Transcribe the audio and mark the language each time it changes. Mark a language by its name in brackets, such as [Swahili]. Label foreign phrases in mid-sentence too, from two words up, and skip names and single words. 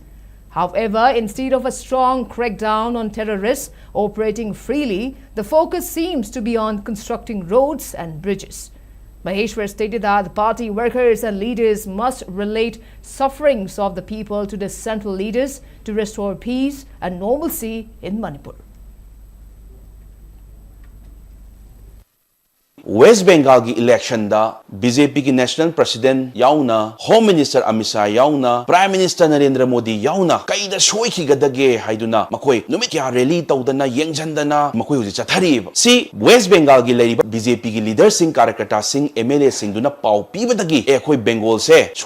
[English] However, instead of a strong crackdown on terrorists operating freely, the focus seems to be on constructing roads and bridges. Maheshwar stated that the party workers and leaders must relate sufferings of the people to the central leaders to restore peace and normalcy in Manipur. [Manipuri] West Bengal ki election da BJP ki [English] national president [Manipuri] yauna, [English] Home Minister [Manipuri] Amit Shah yauna, Prime Minister Narendra Modi yauna, kaida soi ki gadage haiduna makoi numit kya rally tawdana yengjandana makoi huji chathari si West Bengal ki leriba BJP ki leader sing karakata sing MLA sing duna pau pibadagi khoi Bengal se soi